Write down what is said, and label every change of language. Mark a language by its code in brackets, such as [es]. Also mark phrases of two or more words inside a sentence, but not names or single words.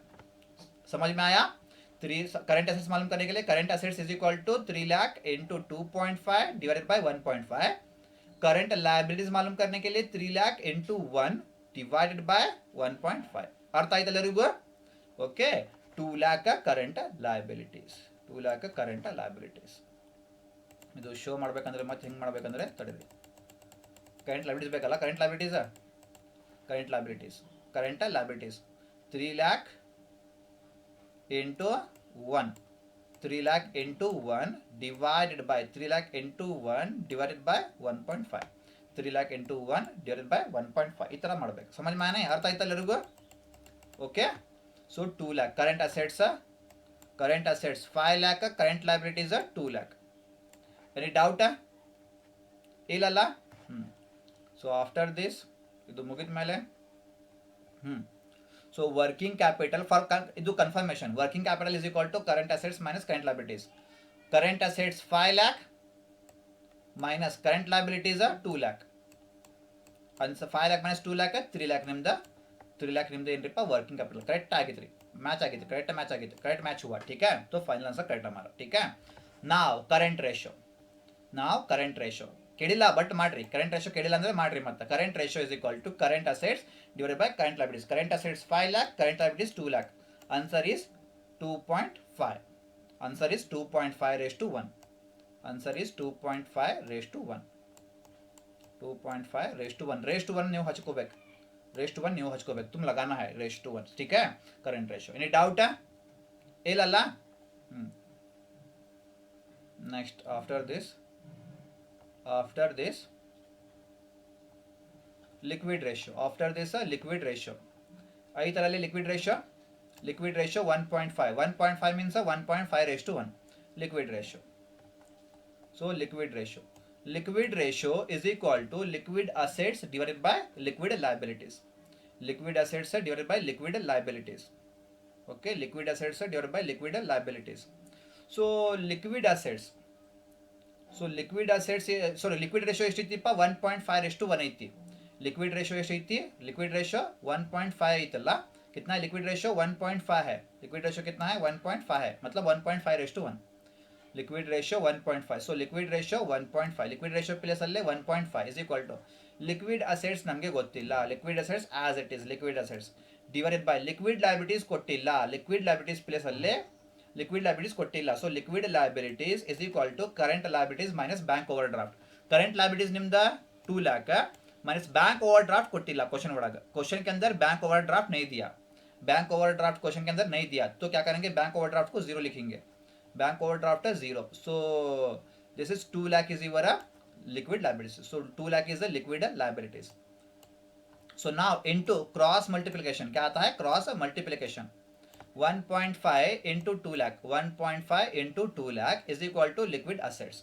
[hi] समझ में आया। [en] current assets [hi] मालूम करने के लिए [en] current assets is equal to 3 lakh into 2.5 divided by 1.5. current liabilities [hi] मालूम करने के लिए [en] 3 lakh into 1 divided by 1.5. [kn] अर्थ आಯ್ತು ಎಲ್ಲರಿಗೂ। [en] okay, 2 lakh current liabilities, 2 lakh current liabilities. [kn] ಇದು ಶೋ ಮಾಡಬೇಕಂದ್ರೆ ಮತ್ತೆ ಹೆಂಗೆ ಮಾಡಬೇಕಂದ್ರೆ ತಡೆರಿ, [en] current liabilities ಬೇಕಲ್ಲ, current liabilities, current liabilities, current liabilities 3 lakh into 1, 3 lakh into 1 divided by 3 lakh into 1 divided by 1.5, 3 lakh into 1 divided by 1.5 [kn] ಈ ತರ ಮಾಡಬೇಕು। [hi] समझ में आया, [kn] ಅರ್ಥ ಆಯ್ತಾ ಎಲ್ಲರಿಗೂ। [en] okay, so 2 lakh current assets 5 lakh, current liabilities 2 lakh. any doubt ಇಲ್ಲಲ್ಲ। so after this [kn] ಇದು ಮುಗಿದ ಮೇಲೆ [en] So working capital for ಇದು confirmation, working capital is equal to current assets minus current liabilities, current assets 5 lakh minus current liabilities 2 lakh, and 5 lakh minus 2 lakh 3 lakh [kn] ನಿಮ್ದು 3 lakh ನಿಮ್ದು ಏನ್ರಿಪ್ಪ [en] working capital correct [kn] ಆಗಿದ್ರಿ, ಮ್ಯಾಚ್ ಆಗಿತ್ತು, ಕರೆಕ್ಟ್ ಮ್ಯಾಚ್ ಆಗಿತ್ತು, [en] correct match हुआ। [hi] ठीक है, तो [en] final answer correct [hi] हमारा। ठीक है, [en] now current ratio, now current ratio [kn] ಕೇಳಿಲ್ಲ ಬಟ್ ಮಾಡ್ರಿ, [en] current ratio [kn] ಕೇಳಿಲ್ಲ ಅಂದ್ರೆ ಮಾಡ್ರಿ ಮತ್ತೆ। [en] current ratio is equal to current assets divided by current liabilities, current assets 5 lakh, current liabilities 2 lakh, answer is 2.5, answer is 2.5 raised to 1, answer is 2.5 raised to 1, 2.5 raised to 1, raised to 1 [kn] ನೀವು ಹಚ್ಕೋಬೇಕು, [en] raised to 1 [kn] ನೀವು ಹಚ್ಕೋಬೇಕು, [hi] तुम लगाना है [en] raised to 1। [hi] ठीक है, [en] current ratio. any doubt है ಇಲ್ಲಲ್ಲ। next after this liquid ratio, after this liquid ratio, [hi] आई तरह [en] liquid ratio 1.5, 1.5 means 1.5 raised to 1 liquid ratio। so liquid ratio is equal to liquid assets divided by liquid liabilities, liquid assets divided by liquid liabilities। okay, liquid assets divided by liquid liabilities। so liquid assets, so liquid assets sorry liquid ratio ಎಷ್ಟೈತಿಪ್ಪ 1.5 raised to 1 ಐತಿ, liquid ratio ಎಷ್ಟೈತಿ, liquid ratio 1.5 ಐತಲ್ಲ, [hi] कितना [en] liquid ratio [hi] 1.5 है, [en] liquid ratio [hi] कितना है 1.5 है, मतलब 1.5 [en] raised to 1। liquid ratio 1.5. so liquid ratio 1.5, liquid ratio place ಅಲ್ಲೇ 1.5 is equal to liquid assets [kn] ನಮಗೆ ಗೊತ್ತಿಲ್ಲ, [en] liquid assets as it is liquid assets divided by liquid liabilities ಕೊಟ್ಟಿಲ್ಲ, liquid liabilities place ಅಲ್ಲೇ liquid liabilities ಕೊಟ್ಟಿಲ್ಲ. so liquid liabilities is equal to current liabilities minus bank over draft. current liabilities ನಿಮ್ದ 2 lakh minus bank overdraft ಕೊಟ್ಟಿಲ್ಲ क्वेश्चन ಒಳಗ. [hi] क्वेश्चन के अंदर [en] bank overdraft [hi] नहीं दिया, [en] bank overdraft [hi] क्वेश्चन के अंदर नहीं दिया, तो क्या करेंगे [en] bank overdraft [hi] को 0 लिखेंगे, [en] bank overdraft [hi] 0. [en] so this is 2 lakh is your liquid liabilities. So 2 lakh is the liquid liabilities. So now into cross multiplication, [hi] क्या आता है [en] cross multiplication. 1.5 into 2 lakh, 1.5 into 2 lakh is equal to liquid assets.